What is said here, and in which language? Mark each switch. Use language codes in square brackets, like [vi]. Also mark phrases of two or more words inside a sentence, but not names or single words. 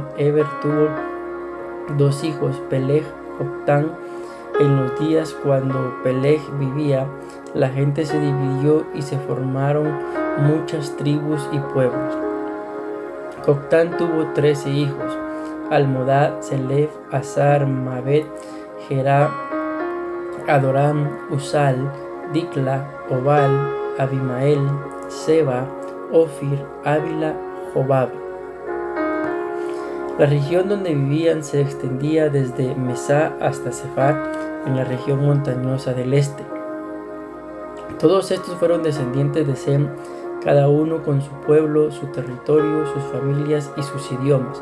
[es] Eber tuvo 2 hijos, Peleg, Joctán. En los días cuando Peleg vivía, la gente se dividió y se formaron muchas tribus y pueblos. Joctán tuvo 13 hijos: Almodad, Selef, Azar, Mabet, Gerá, Adoram, Usal, Dicla, Obal, Abimael, Seba, Ofir, Ávila, Jobab. La región donde vivían se extendía desde Mesá hasta Sefar, en la región montañosa del este. Todos estos fueron descendientes de Sem, cada uno con su pueblo, su territorio, sus familias y sus idiomas.